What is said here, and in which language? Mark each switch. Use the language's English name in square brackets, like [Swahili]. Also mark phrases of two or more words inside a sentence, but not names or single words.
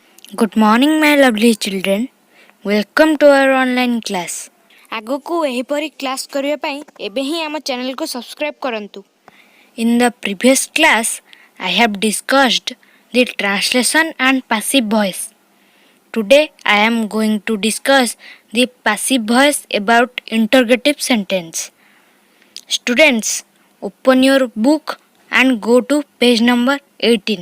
[English] Good morning, my lovely children. Welcome to our online class. [Odia] ଆଗକୁ ଏହିପରି କ୍ଲାସ୍ କରିବା ପାଇଁ ଏବେ ହିଁ ଆମ ଚ୍ୟାନେଲକୁ ସବସ୍କ୍ରାଇବ୍ କରନ୍ତୁ. [English] In the previous class, I have discussed the translation and passive voice. Today, I am going to discuss the passive voice about interrogative sentence. Students, open your book and go to page number 18.